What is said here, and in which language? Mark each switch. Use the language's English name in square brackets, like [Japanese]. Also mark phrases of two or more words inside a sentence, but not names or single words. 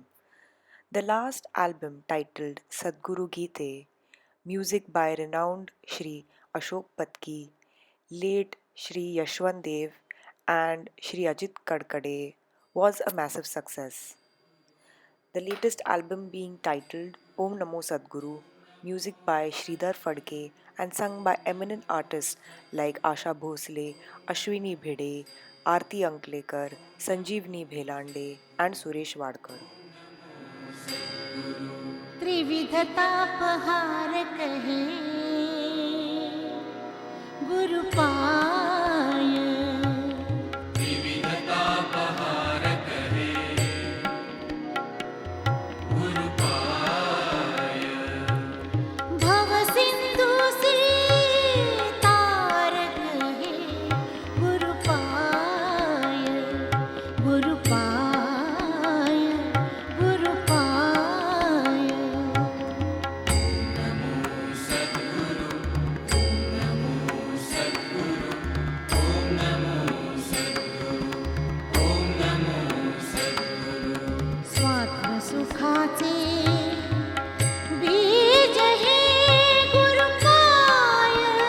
[English] The last album, titled Sadguru Gite, music by renowned Sri Ashok Patki, late Sri Yashwant Dev, and Sri Ajit Kadkade, was a massive success. The latest album being titled Om Namo Sadguru, music by Sridhar Phadke and sung by eminent artists like Asha Bhosle, Ashwini Bhede, Aarti Anklekar, Sanjeevni Bhelande and Suresh Wadkar. [Marathi] त्रिविध तापहार कहे गुरु पाय त्रिविध तापहार कहे गुरु पाय भव सिंधु से तार कहे गुरु पाय गुरु पाय गुरु पाय स्वात्म सुखाचे बीज हे गुरु पाय